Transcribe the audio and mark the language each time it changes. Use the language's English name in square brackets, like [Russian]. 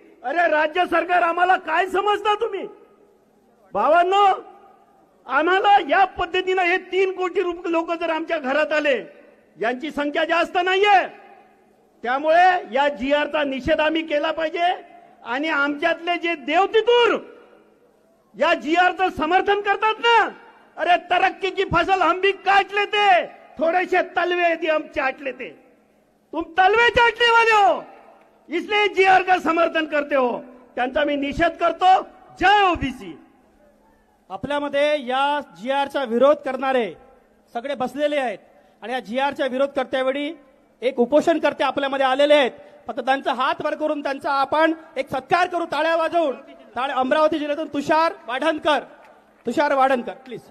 [Marathi] अरे राज्य सरकार, आम्हाला काय समजता तुम्ही? भावांनो, आम्हाला या पद्धतीनं हे 3 कोटी लोक जर आमच्या घरात आले, यांची संख्या जास्त नाहीये, त्यामुळे या GRचा निषेध आम्ही केला पाहिजे. आणि आमच्यातले जे देवतितूर या GRचं समर्थन करतात ना, [Hindi] अरे तरक्की की फसल हम भी काट लेते, थोडेसे तलवे यदि हम चाट लेते. तुम तलवे चाटने वाले हो, इसलिए GR का समर्थन करते हो. [Marathi] त्यांचा मी निषेध करतो. जय ओबीसी. आपल्यामध्ये या GRचा विरोध करणारे सगळे बसलेले आहेत आणि या GRचा विरोध करतेवेळी एक उपोषणकर्ते आपल्यामध्ये आलेले आहेत. फक्त त्यांचा हात वर करून त्यांचा आपण एक सत्कार करू, टाळ्या वाजवून. अमरावती जिल्ह्यातून तुषार वाढणकर प्लीज.